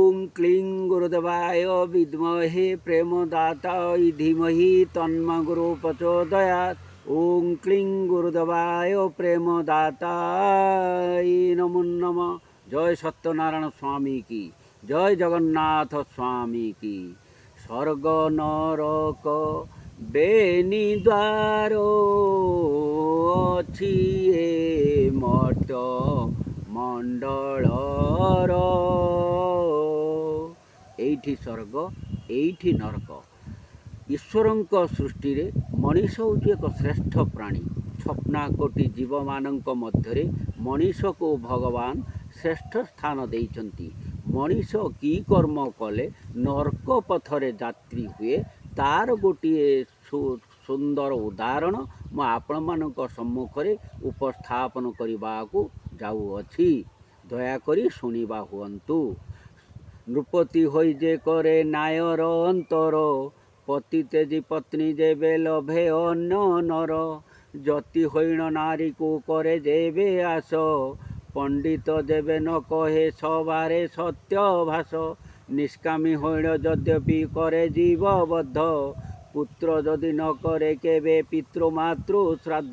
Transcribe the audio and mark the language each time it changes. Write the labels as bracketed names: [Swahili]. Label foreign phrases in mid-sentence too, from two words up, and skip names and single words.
[Sanskrit] क्लीं गुरुदेवाय विद्महे प्रेमदाताय धीमहि तन्म गुरु प्रचोदयात्। ओं क्लीं गुरुदेवाय प्रेमदाताय नमो नमः। [Hindi] जय सत्यनारायण स्वामी की, जय जगन्नाथ स्वामी की। [Odia] ସ୍ୱର୍ଗ ନରକ ବେନି ଦ୍ୱାର ଅଛି ଏ ମର୍ତ୍ତ୍ୟ ମଣ୍ଡଳର। ଏଇଠି ସ୍ୱର୍ଗ ଏଇଠି ନରକ। ଈଶ୍ୱରଙ୍କ ସୃଷ୍ଟି ମନୀଷ ହୋଉଛି ଏକ ଶ୍ରେଷ୍ଠ ପ୍ରାଣୀ। ଛପନା କୋଟି ଜୀବ ମାନଙ୍କ ମଧ୍ୟରେ ମନୀଷ କୋ ଭଗବାନ ଶ୍ରେଷ୍ଠ ସ୍ଥାନ ଦେଇଛନ୍ତି। ମନୀଷ କି କର୍ମ କଲେ ନରକ ପଥରେ ଯାତ୍ରୀ ହୁଏ ତାର ଗୋଟେ ସୁନ୍ଦର ଉଦାହରଣ ମୁଁ ଆପଣ ମାନଙ୍କ ସମ୍ମୁଖରେ ଉପସ୍ଥାପନ କରିବାକୁ ଯାଉଅଛି। ଦୟାକରି ଶୁଣିବା ହୁଅନ୍ତୁ। ନୃପତି ହୋଇ ଯେ କରେ ନାୟର ଅନ୍ତର, ପତି ତେଜି ପତ୍ନୀ ଯେବେ ଲଭେ ଅନ୍ୟ ନର। ଯତି ହୋଇଣ ନାରୀ କୁ କରେ ଯେବେ ଆଶ, ପଣ୍ଡିତ ଯେବେ ନ କହେ ସବାରେ ସତ୍ୟ ଭାଷ। ନିଷ୍କାମୀ ହୋଇଣ ଯଦ୍ୟପି କରେ ଜୀବବଦ୍ଧ, ପୁତ୍ର ଯଦି ନ କରେ କେବେ ପିତୃମାତୃ ଶ୍ରାଦ୍ଧ।